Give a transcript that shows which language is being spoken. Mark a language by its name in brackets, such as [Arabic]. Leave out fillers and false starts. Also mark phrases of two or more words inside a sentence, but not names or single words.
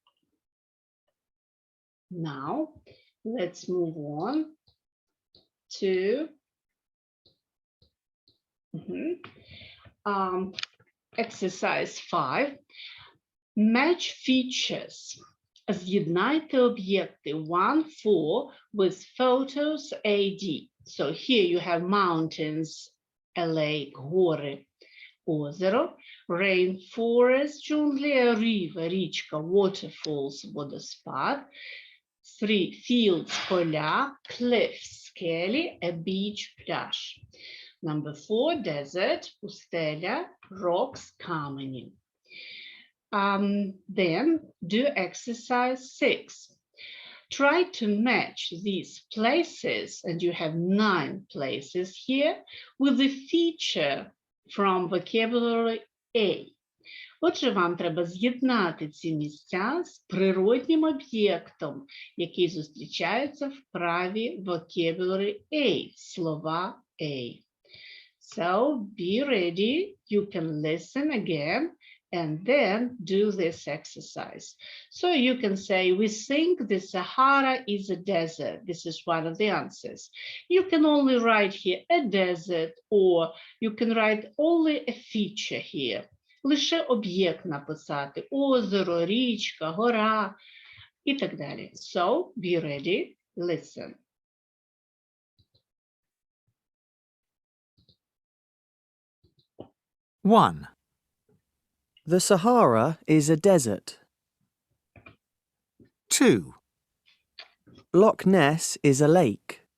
[English] Now, let's move on to exercise 5. Match features. [Ukrainian] З'єднайте об'єкти 1, 4 [English] with photos AD. So here you have mountains, a lake, [Ukrainian] гори, озеро, rainforest, джунглі, [English] a river, річка, waterfalls, водоспад, 3 fields, поля, cliffs, скелі, a beach, пляж. Number 4, desert, [Ukrainian] пустеля, rocks, камені. [English] Then do exercise 6. Try to match these places, and you have 9 places here, with the feature from vocabulary A. [Ukrainian] Отже, вам треба з'єднати ці місця з природнім об'єктом, який зустрічається в праві vocabulary A, слова A. [English] So, be ready. You can listen again and then do this exercise. So you can say, we think the Sahara is a desert. This is one of the answers. You can only write here a desert, or you can write only a feature here. [Ukrainian] Лише об'єкт написати, озеро, річка, гора і так далі. [English] So, be ready, listen. One. The Sahara is a desert. 2. Loch Ness is a lake.